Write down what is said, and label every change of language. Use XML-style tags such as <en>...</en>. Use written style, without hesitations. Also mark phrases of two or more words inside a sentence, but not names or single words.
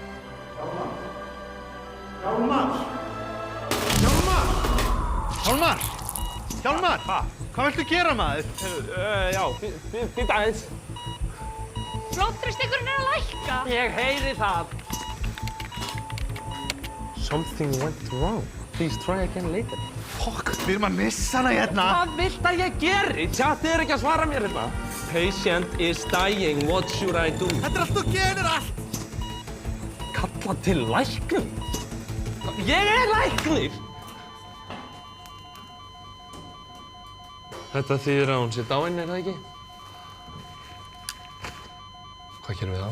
<is>Hjálmar! Hvað viltu gera, maður? Já, býta aðeins. Blóðþrýstingurinn að lækka. Ég heyri það.</is> <en>Something went wrong. Please try again later.</en> <is>Fokk, við erum að missa hana hérna. Hvað vilt að ég geri? Tjatið er ekki að svara mér hérna.</is> <en>Patient is dying. What should I do?</en> <is>Þetta er allt og gerir allt. Kalla til læknum? Ég er læknir! Þetta þýðir að hún sé dáin, er það ekki? Hvað gerum við þá?</is>